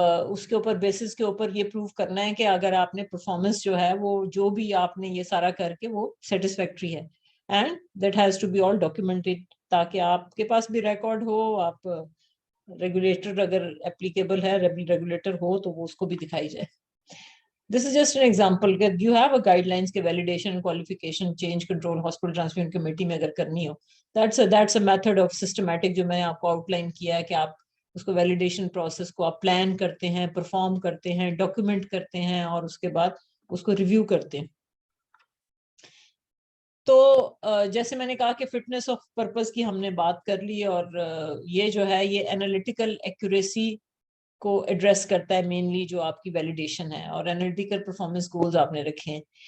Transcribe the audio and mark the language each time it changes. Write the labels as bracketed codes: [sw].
[ur] اس کے اوپر بیسس کے اوپر یہ پروف کرنا ہے کہ اگر آپ نے پرفارمنس جو ہے وہ جو بھی آپ نے یہ سارا کر کے وہ سیٹسفیکٹری ہے، [en] and that has to be all documented [ur] تاکہ آپ کے پاس بھی ریکارڈ ہو، آپ ریگولیٹر اگر اپلیکیبل ہے ریگولیٹر ہو تو وہ اس کو بھی دکھائی جائے. [en] This is just an example کہ you have a guidelines کے validation, qualification, change control, hospital transfusion committee [ur] میں اگر کرنی ہو. [en] That's a method of systematic [ur] جو میں آپ کو آؤٹ لائن کیا ہے کہ آپ اس کو ویلیڈیشن پروسیس کو آپ پلان کرتے ہیں، پرفارم کرتے ہیں، ڈاکیومنٹ کرتے ہیں اور اس کے بعد اس کو ریویو کرتے ہیں. تو جیسے میں نے کہا کہ فٹنس آف پرپز کی ہم نے بات کر لی اور یہ جو ہے یہ انالیٹیکل ایکوریسی کو ایڈریس کرتا ہے مینلی جو آپ کی ویلیڈیشن ہے اور انالیٹیکل پرفارمنس گولز آپ نے رکھے ہیں.